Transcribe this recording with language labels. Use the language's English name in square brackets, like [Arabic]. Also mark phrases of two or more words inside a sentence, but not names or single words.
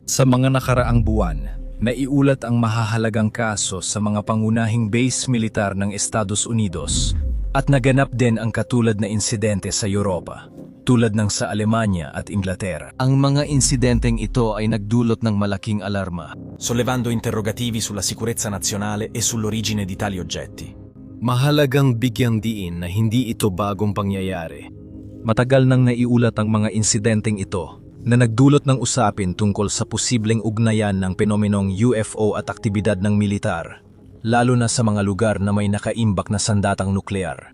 [Filipino] Sa mga nakaraang buwan, naiulat ang mahahalagang kaso sa mga pangunahing base militar ng Estados Unidos at naganap din ang katulad na insidente sa Europa, tulad ng sa Alemanya at Inglaterra. Ang mga insidenteng ito ay nagdulot ng malaking alarma, [Italian] sollevando interrogativi sulla sicurezza nazionale e sull'origine di tali oggetti. [Filipino] Mahalagang bigyang diin na hindi ito bagong pangyayari. Matagal nang naiulat ang mga insidenteng ito na nagdulot ng usapin tungkol sa posibleng ugnayan ng penomenong UFO at aktibidad ng militar, lalo na sa mga lugar na may nakaimbak na sandatang nuklear.